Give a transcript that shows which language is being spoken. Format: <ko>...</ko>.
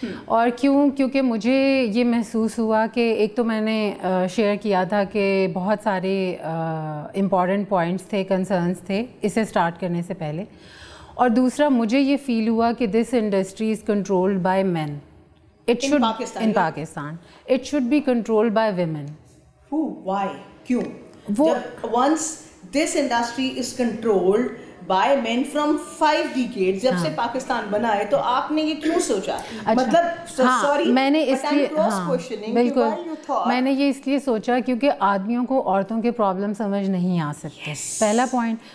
<ur>اور کیوں؟ کیونکہ مجھے یہ محسوس ہوا کہ ایک تو میں نے شیئر کیا تھا کہ بہت سارے امپورٹنٹ پوائنٹس تھے, کنسرنس تھے اسے اسٹارٹ کرنے سے پہلے, اور دوسرا مجھے یہ فیل ہوا کہ</ur> <en>This industry is controlled by men. In Pakistan, it should be controlled by women. Who? Why? Kyun? Once this industry is controlled by men from 5 decades,</en> <ur>جب سے پاکستان بنا ہے, تو آپ نے یہ کیوں سوچا؟ مطلب</ur> <en>sorry,</en> <ur>میں نے اس لیے بالکل میں نے یہ اس لیے سوچا کیونکہ آدمیوں کو عورتوں کے پرابلم سمجھ نہیں آ سکتے. پہلا پوائنٹ.</ur>